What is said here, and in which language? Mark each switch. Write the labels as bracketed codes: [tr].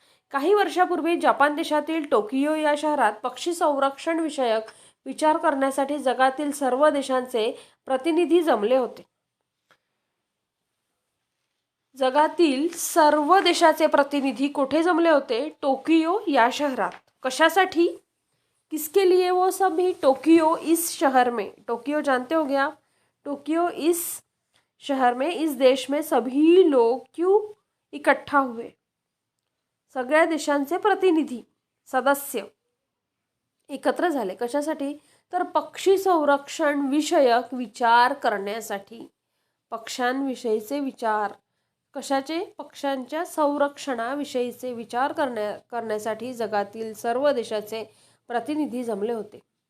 [mr] काही वर्षापूर्वी जपान देशातील टोकियो या शहरात पक्षी संरक्षण विषयक विचार करण्यासाठी जगातील सर्व देशांचे प्रतिनिधी जमले होते. जगातील सर्व देशाचे प्रतिनिधी कुठे जमले होते? टोकियो या शहरात. कशासाठी? [hi] किसके लिए वो सभी? टोक्यो इस शहर में, टोक्यो जानते हो गया, टोक्यो इस शहर में, इस देश में सभी लोग क्यों इकट्ठा हुए? [mr] सगळ्या देशांचे प्रतिनिधी सदस्य एकत्र झाले. कशासाठी? तर पक्षी संरक्षण विषयक विचार करण्यासाठी. पक्ष्यांविषयीचे विचार कशाचे? पक्ष्यांच्या संरक्षणाविषयीचे विचार करण्यासाठी जगातील सर्व देशाचे प्रतिनिधी जमले होते.